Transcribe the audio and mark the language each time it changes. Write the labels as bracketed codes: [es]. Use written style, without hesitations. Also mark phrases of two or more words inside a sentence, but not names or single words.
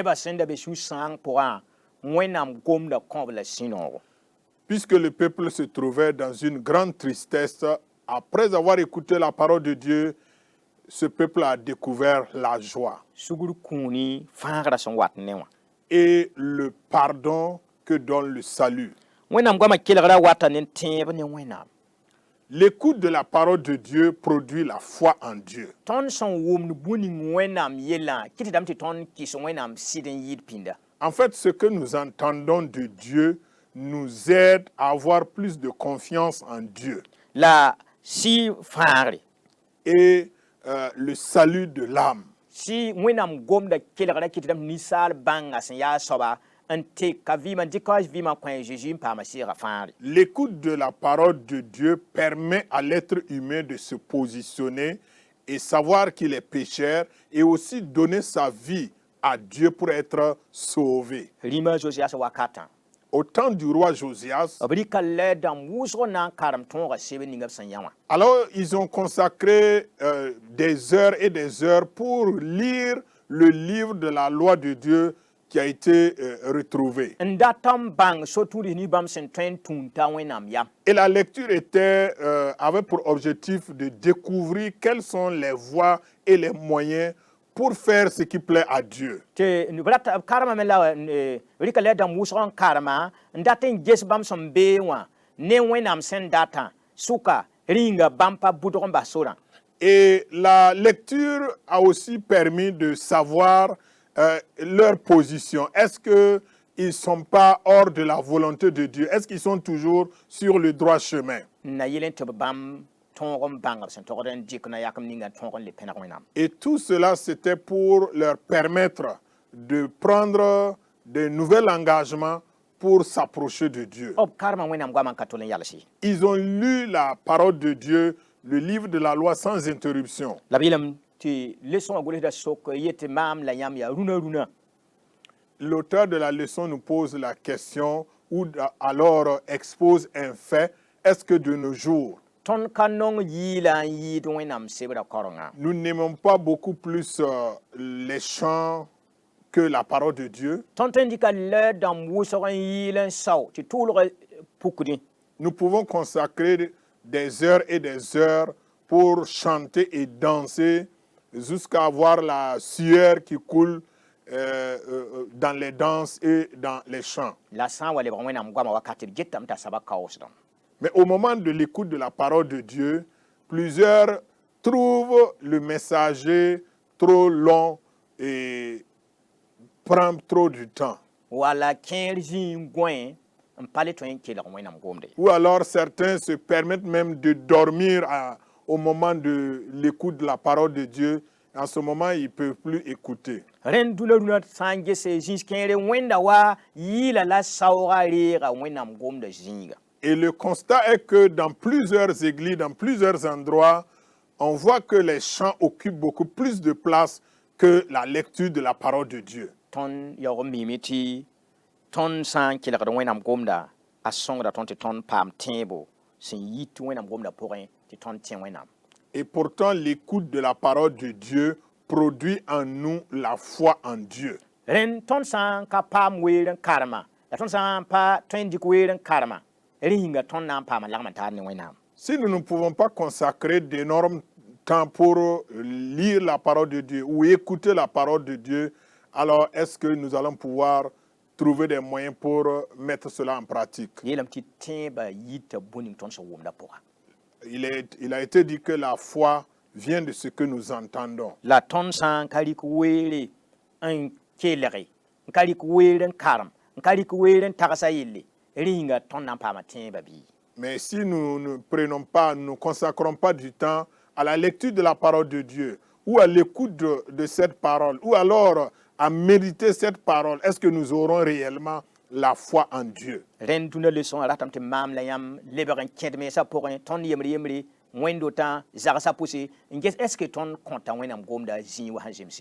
[fr] Puisque le peuple se trouvait dans une grande tristesse, après avoir écouté la parole de Dieu, ce peuple a découvert la joie. Et le pardon que donne le salut. [mos] wẽnnaam goamã kelgra wata ne tẽeb ne wẽnnaam [fr] L'écoute de la parole de Dieu produit la foi en Dieu. [mos] tõnd sẽn wʋmd bũning wẽnnaam yellã kɩtdame tɩ tõnd kɩs wẽnnaam sɩd n yɩɩd pĩnda. [fr] En fait, ce que nous entendons de Dieu nous aide à avoir plus de confiance en Dieu [mos] La sɩ fãagre [fr] et le salut de l'âme. [mos] sɩ wẽnnaam gomda kelgra kɩtdame ninsaal bãnga sẽn yaa soaba n teka vɩɩmã dɩka vɩɩmã kõ Jésus n paama sɩɩga fãagre. [fr] L'écoute de la parole de Dieu permet à l'être humain de se positionner et savoir qu'il est pécheur et aussi donner sa vie à Dieu pour être sauvé. [mos] Rĩma Josias wakatã [fr] Au temps du roi Josias, [mos] b rɩka lɛ dãmb wʋsg n na n karem tõoga seb ninga b sẽn yã wã. [fr] alors ils ont consacré des heures et des heures pour lire le livre de la loi de Dieu qui a été retrouvé. [mos] N dat n bãng so-tũudis ni bãmb sẽn tõe n tũud t'a wẽnnaam yam. [fr] Et la lecture avait pour objectif de découvrir quelles sont les voies et les moyens pour faire ce qui plaît à Dieu. [mos] Tɩ b rata b karema me la rɩka lɛ dãmb wʋsg n karema n dat n ges bãmb sẽn bee wã ne wẽnnaam sẽn datã sʋka rĩnga bãmb pa bʋdg n bas sorã. [fr] Et la lecture a aussi permis de savoir leur position. Est-ce qu'ils ne sont pas hors de la volonté de Dieu? Est-ce qu'ils sont toujours sur le droit chemin? [mos] Na yɩl n tɩ b bãmb tõog n bãngb sẽn togd n dɩk na yakm ninga tõog n le pẽneg wẽnnaam. [fr] Et tout cela, c'était pour leur permettre de prendre de nouveaux engagements pour s'approcher de Dieu. [mos] B karema wẽnnaam goamã n ka tol n yalse. [fr] Ils ont lu la parole de Dieu, le livre de la loi sans interruption. [mos] La b yeelame tɩ leçon a gʋlsda sok yetɩ maam la yãmb yaa rũnã. [fr] L'auteur de la leçon nous pose la question ou alors expose un fait. Est-ce que de nos jours, [mos] Tõnd ka nong yɩɩla n yɩɩd wẽnnaam sebra korengã. [fr] nous n'aimons pas beaucoup plus les chants que la parole de Dieu? [mos] Tõnd tõe n dɩka lɛ dãmb wʋsg n yɩɩl n sao tɩ tʋʋlg pukdẽ. [fr] Nous pouvons consacrer des heures et des heures pour chanter et danser jusqu'à avoir la sueur qui coule dans les danses et dans les chants. [mos] La sã n wa lebg wẽnnaam goamã wakat d getame t'a saba kaoosdã. [fr] Mais au moment de l'écoute de la parole de Dieu, plusieurs trouvent le messager trop long et prend trop du temps. Wala kẽer zĩig gõe n pa le tõe n kelg wẽnnaam gomde. Ou alors certains se permettent même de dormir au moment de l'écoute de la parole de Dieu. En ce moment, ils ne peuvent plus écouter. [mos] Rẽnd dũna sã n ges zĩis kẽere wẽnda wa yɩɩla la saooga reega wẽnnaam gomda zĩiga. [fr] Et le constat est que dans plusieurs églises, dans plusieurs endroits, on voit que les chants occupent beaucoup plus de place que la lecture de la parole de Dieu. [mos] Tõnd yaoog n miime tɩ tõnd sã n kelgd wẽnnaam gomda a sõngda tõnd tɩ tõnd paam tẽebo sẽn yit wẽnnaam gomda pʋgẽ tɩ tõnd tẽ wẽnnaam. [fr] Et pourtant, l'écoute de la parole de Dieu produit en nous la foi en Dieu. [mos] Rẽnd tõnd sã n ka paam weer n karema la tõnd sã n pa tõe n dɩk weer n karema rĩnga tõnd na n paama lagm n taad ne wẽnnaam. [fr] Si nous ne pouvons pas consacrer d'énormes temps pour lire la parole de Dieu ou écouter la parole de Dieu, alors est-ce que nous allons pouvoir trouver des moyens pour mettre cela en pratique? [mos] Yeelame tɩ tẽebã yita bũning tõnd sẽn wʋmda pʋga. [fr] Il a été dit que la foi vient de ce que nous entendons. [mos] La tõnd sã n ka rɩk weere n kelge n ka rɩk weer n karem n ka rɩk weer n tagsa yelle rĩnga tõnd na n paama tẽebã bɩ. [fr] Mais si nous ne prenons pas, nous ne consacrons pas du temps à la lecture de la parole de Dieu ou à l'écoute de cette parole ou alors à méditer cette parole, est-ce que nous aurons réellement la foi en Dieu? [mos] Rẽnd dũnã leçon a ratame tɩ maam la yãmb lebg n kẽd mensã pʋgẽ tõnd yembre wẽnd-wotã zagsã pʋse n ges [fr] est-ce que [mos] tõnd kõta wẽnnaam gomda zĩig wa sẽn zemse.